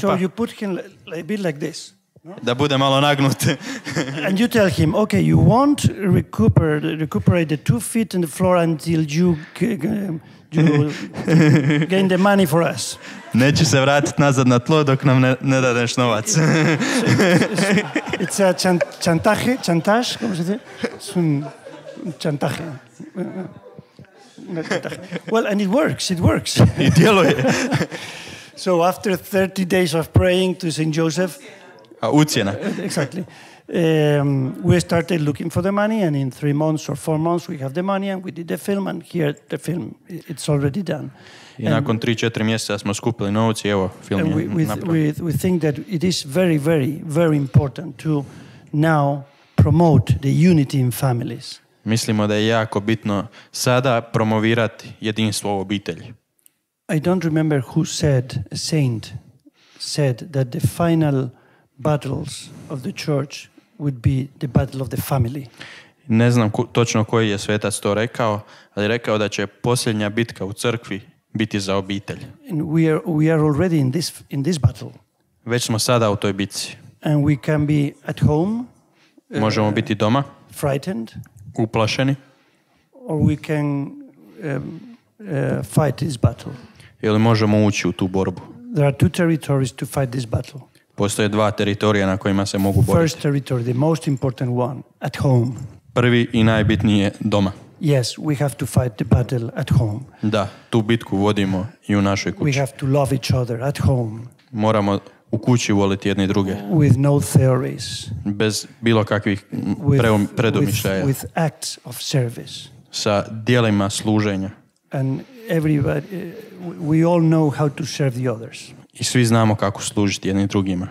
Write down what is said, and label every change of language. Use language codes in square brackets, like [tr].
[en] So you put him a bit like this. No? [hr] Da bude malo nagnut. [en] And you tell him, okay, you won't recuperate the 2 feet in the floor until you gain the money for us. [hr] Neće se vratiti nazad na tlo dok nam ne dadeš novac. [en] It's a chantage, [es] ¿cómo se dice? Es un chantaje. [en] Well, and it works. [hr] I djeluje. [en] So after 30 days of praying to Saint Joseph, [hr] A ucjena. [en] Exactly. We started looking for the money, and in 3 months or 4 months we have the money, and we did the film, and here the film, it's already done. [hr] I nakon 3-4 mjeseca smo skupili novci i evo, film [en] And [hr] je napravljen. [en] we think that it is very, very, very important to now promote the unity in families. [hr] Mislimo da je jako bitno sada promovirati jedinstvo u obitelji. [en] I don't remember who said, a saint said that the final battles of the church would be the battle of the family. [hr] Ne znam točno koji je svetac to rekao, ali rekao da će posljednja bitka u crkvi biti za obitelj. [en] And we are already in this battle. [hr] Već smo sada u toj bitci. [en] And we can be at home, [hr] Možemo biti doma, [en] frightened, [hr] uplašeni, [en] or we can fight this battle. [hr] ili možemo ući u tu borbu. [en] There are 2 territories to fight this battle. [hr] Postoje 2 teritorija na kojima se mogu boriti. [en] First territory, the most important one, at home. [hr] Prvi i najbitniji je doma. [en] Yes, we have to fight the battle at home. [hr] Da, tu bitku vodimo i u našoj [en] We [hr] kući. [en] have to love each other at home. [hr] Moramo u kući voliti jedni druge. [en] With no theories. [hr] Bez bilo kakvih predomišljaja. [en] With acts of service. [hr] Sa dijelima služenja. [en] And everybody, we all know how to serve the others. [hr] I svi znamo kako služiti jednim drugima.